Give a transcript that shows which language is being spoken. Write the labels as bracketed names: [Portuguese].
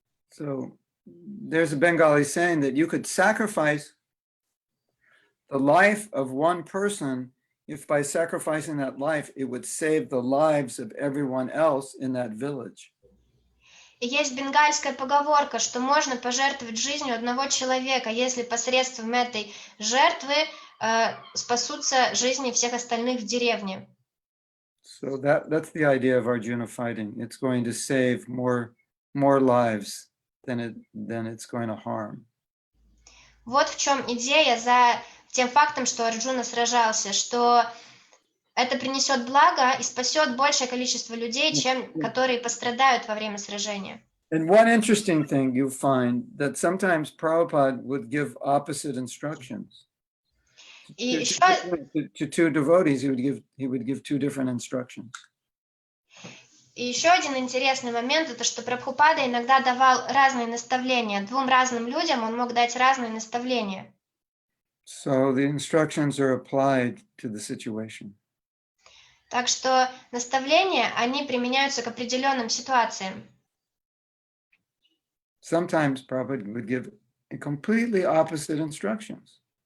[English] So there's a Bengali saying that you could sacrifice the life of one person if by sacrificing that life, it would save the lives of everyone else in that village. [Russian] И есть бенгальская поговорка, что можно пожертвовать жизнью одного человека, если посредством этой жертвы спасутся жизни всех остальных в деревне. [English] So that's the idea of Arjuna fighting. It's going to save more lives than it's going to harm. [Russian] Вот в чем идея за тем фактом, что Арджуна сражался, что это принесет благо и спасет большее количество людей, чем которые пострадают во время сражения. [English] And one interesting thing you find that sometimes Prabhupada would give opposite instructions. To two devotees, he would give two different instructions. [Russian] И еще один интересный момент, это что Прабхупада иногда давал разные наставления. Двум разным людям он мог дать разные наставления. [English] So the instructions are applied to the situation. [Russian] Так что наставления, они применяются к определенным ситуациям. [English] Sometimes Prabhupada would give completely opposite instructions.